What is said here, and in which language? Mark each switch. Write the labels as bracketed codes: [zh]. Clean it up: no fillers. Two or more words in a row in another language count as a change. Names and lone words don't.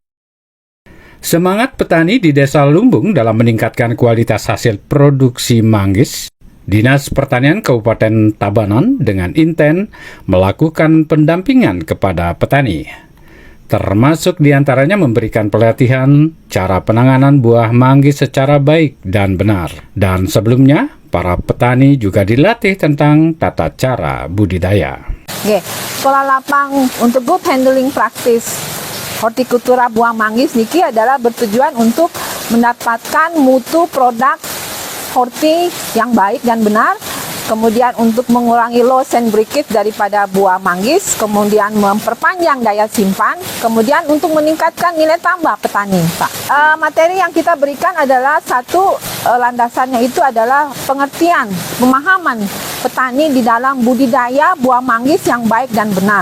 [id] Semangat petani di Desa Lumbung dalam meningkatkan kualitas hasil produksi manggis, Dinas Pertanian Kabupaten Tabanan dengan inten melakukan pendampingan kepada petani, termasuk diantaranya memberikan pelatihan cara penanganan buah manggis secara baik dan benar. Dan sebelumnya, para petani juga dilatih tentang tata cara budidaya. Oke, sekolah lapang untuk [en] good handling practice [id] hortikultura buah manggis niki adalah bertujuan untuk mendapatkan mutu produk horti yang baik dan benar, kemudian untuk mengurangi [en] loss and breakage [id] daripada buah manggis, kemudian memperpanjang daya simpan, kemudian untuk meningkatkan nilai tambah petani, Pak. Materi yang kita berikan adalah satu, landasannya itu adalah pengertian, pemahaman petani di dalam budidaya buah manggis yang baik dan benar.